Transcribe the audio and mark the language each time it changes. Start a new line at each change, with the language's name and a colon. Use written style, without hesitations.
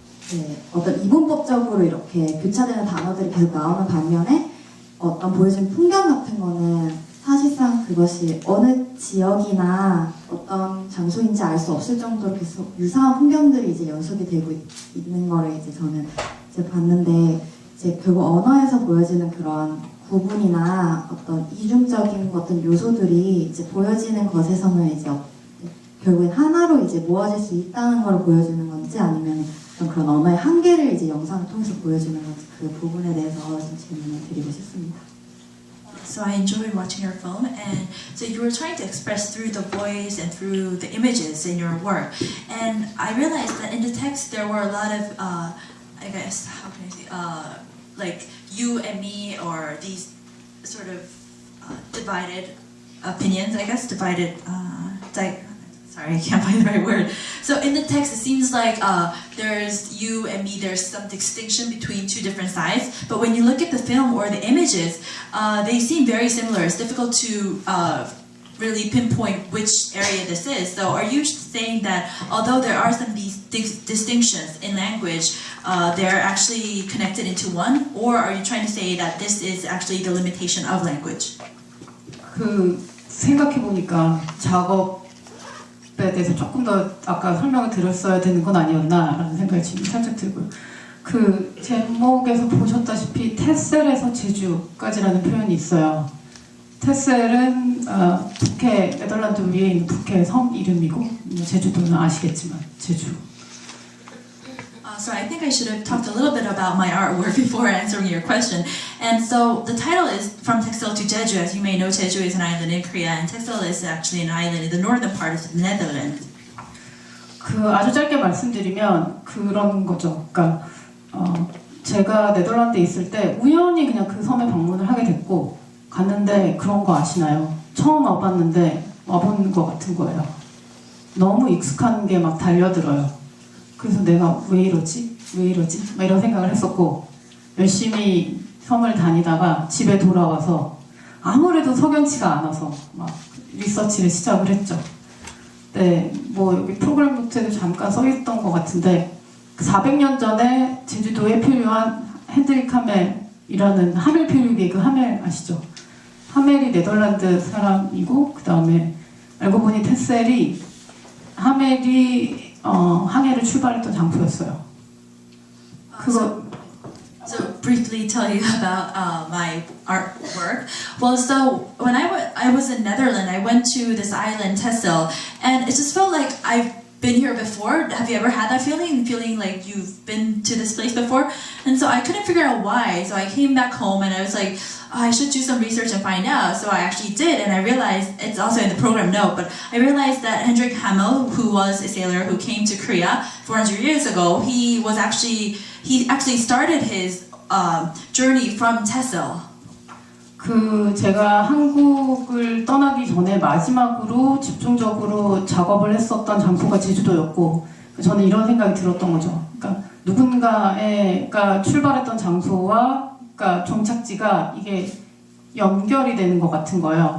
Korean: 네, 어떤 이분법적으로 이렇게 교차되는 단어들이 계속 나오는 반면에 어떤 보여준 풍경 같은 거는 사실상 그것이 어느 지역이나 어떤 장소인지 알 수 없을 정도로 계속 유사한 풍경들이 이제 연속이 되고 있는 거를 이제 저는 이제 봤는데, 이제 결국 언어에서 보여지는 그런 구분이나 어떤 이중적인 어떤 요소들이 이제 보여지는 것에서는 이제 결국엔 하나로 이제 모아질 수 있다는 걸 보여주는 건지, 아니면 그런 언어의 한계를 이제 영상을 통해서 보여주는 건지, 그 부분에 대해서 좀 질문을 드리고 싶습니다.
English: So I enjoyed watching your film, and so you were trying to express through the voice and through the images in your work. And I realized that in the text there were a lot of, I guess, how can I say, like you and me, or these sort of divided opinions, I guess, divided, sorry, I can't find the right word. So in the text, it seems like there's you and me, there's some distinction between two different sides. But when you look at the film or the images, they seem very similar. It's difficult to really pinpoint which area this is. So are you saying that although there are some these distinctions in language, they're actually connected into one? Or are you trying to say that this is actually the limitation of language?
Korean: 그 생각해 보니까 작업에 대해서 조금 더 아까 설명을 드렸어야 되는 건 아니었나라는 생각이 지금 살짝 들고요. 그 제목에서 보셨다시피 테셀에서 제주까지라는 표현이 있어요. 테셀은 북해, 네덜란드 위에 있는 북해 섬 이름이고, 제주도는 아시겠지만 제주.
English: So I think I should have talked a little bit about my artwork before answering your question. And so the title is From Texel to Jeju. As you may know, Jeju is an island in Korea, and Texel is actually an island in the northern part of the Netherlands.
Korean: 그 아주 짧게 말씀드리면 그런 거죠. 그러니까 제가 네덜란드에 있을 때 우연히 그냥 그 섬에 방문을 하게 됐고, 갔는데 그런 거 아시나요? 처음 와봤는데 와본 것 같은 거예요. 너무 익숙한 게 막 달려들어요. 그래서 내가 왜 이러지? 막 이런 생각을 했었고, 열심히 섬을 다니다가 집에 돌아와서 아무래도 석연치가 않아서 막 리서치를 시작을 했죠. 네, 뭐 여기 프로그램 노트에도 잠깐 써있던 것 같은데, 400년 전에 제주도에 표류한 헤드릭 하멜이라는 하멜 표류기, 그 하멜 아시죠? 하멜이 네덜란드 사람이고, 그 다음에 알고 보니 테셀이 하멜이 항해를 출발했던 장소였어요. 그거.
English: So briefly tell you about my artwork. Well, so when I was in Netherlands, I went to this island, Texel, and it just felt like I've been here before. Have you ever had that feeling like you've been to this place before? And so I couldn't figure out why. So I came back home and I was like, I should do some research and find out. So I actually did, and I realized, it's also in the program note, but I realized that Hendrik Hamel, who was a sailor who came to Korea 400 years ago, he actually started his journey from Texel.
Korean: 제가 한국을 떠나기 전에 마지막으로 집중적으로 작업을 했었던 장소가 제주도였고, 저는 이런 생각이 들었던 거죠. 그러니까 누군가가 출발했던 장소와 그러니까 종착지가 이게 연결이 되는 것 같은 거예요.